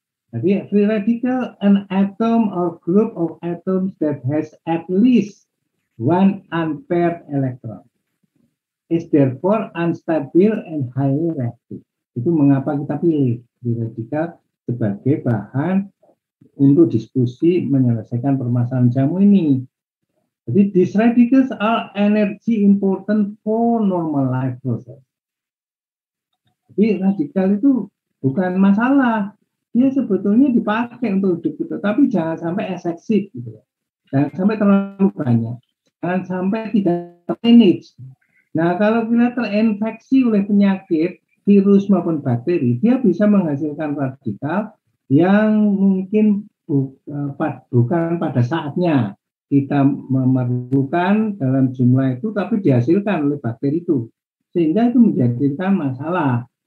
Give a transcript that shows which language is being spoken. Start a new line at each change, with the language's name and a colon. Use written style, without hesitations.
English: Jadi free radical, an atom or group of atoms that has at least one unpaired electron. Is therefore unstable and highly reactive.
Indonesian: Itu mengapa kita pilih free radical sebagai bahan untuk diskusi menyelesaikan permasalahan jamu ini.
English: Jadi these radicals are energy important for normal life process.
Indonesian: Jadi radikal itu bukan masalah, dia sebetulnya dipakai untuk hidup kita, tapi jangan sampai eksesif, gitu. Jangan sampai terlalu banyak, jangan sampai tidak termanage. Nah, kalau kita terinfeksi oleh penyakit, virus maupun bakteri, dia bisa menghasilkan radikal yang mungkin bukan pada saatnya kita memerlukan dalam jumlah itu, tapi dihasilkan oleh bakteri itu, sehingga itu menjadikan masalah.